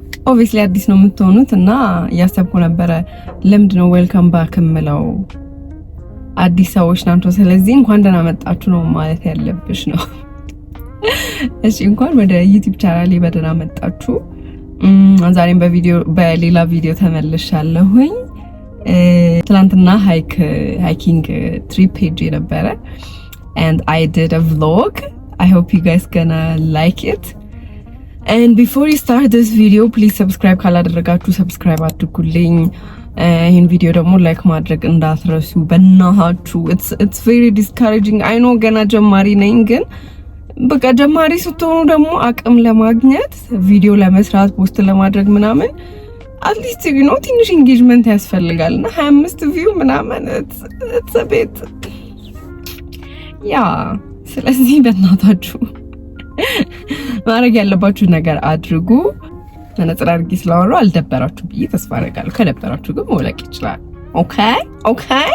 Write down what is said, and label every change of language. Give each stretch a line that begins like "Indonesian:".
Amharic: Obviously አዲስ ነው የምትሆኑት እና ያሰብኩ ነበር ለምንድን ነው welcome back የምለው አዲስ ሰዎች ናቸው ስለዚህ እንኳን ደህና መጣችሁ ነው ማለት ያለብሽ ነው። እሺ እንኳን ወደ YouTube channel በደህና መጣችሁ። ዛሬም በሌላ ቪዲዮ ተመልሻለሁኝ። ትናንትና hiking trip ሄጄ ነበረ
English: and I did a vlog. I hope you guys gonna like it. And before you start this video, please subscribe
Amharic: ካላደረጋችሁ subscribe አድርጉልኝ። ይሄን ቪዲዮ ደግሞ like ማድረግ እንዳትረሱ በእናታችሁ።
English: It's very discouraging.
Amharic: I know ገና ጀማሪ ነኝ ግን በቃ ጀማሪ ስትሆኑ ደግሞ አቅም ለማግኘት ቪዲዮ ለመስራት ፖስት ለማድረግ ምናምን
English: at least you know
Amharic: ትንሽ engagement ያስፈልጋልና 25 view ምናምን it's a bit ያ ስለዚህ በእናታችሁ ማድረግ ያለባችሁ ነገር አድርጉ። መነጽር አድርጊ ስላወራሁ አልደበራችሁ ብዬ ተስፋ አደርጋለሁ። ከደበራችሁ ግን መውለቅ ይችላል። ኦኬ